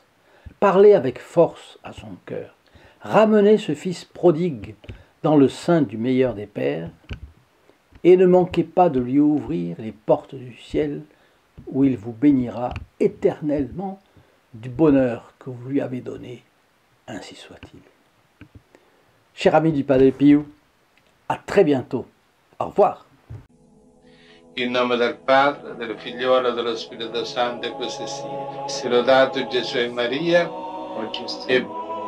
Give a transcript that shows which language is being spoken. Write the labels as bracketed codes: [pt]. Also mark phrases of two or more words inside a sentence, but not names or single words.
[fr] Parlez avec force à son cœur. Ramenez ce fils prodigue dans le sein du meilleur des pères et ne manquez pas de lui ouvrir les portes du ciel où il vous bénira éternellement du bonheur que vous lui avez donné, ainsi soit-il. Cher ami du Padre Pio, à très bientôt. Au revoir. [it] In nome del Padre, del Figliolo e dello Spirito Santo, e così sia. Sia lodato Gesù e Maria, e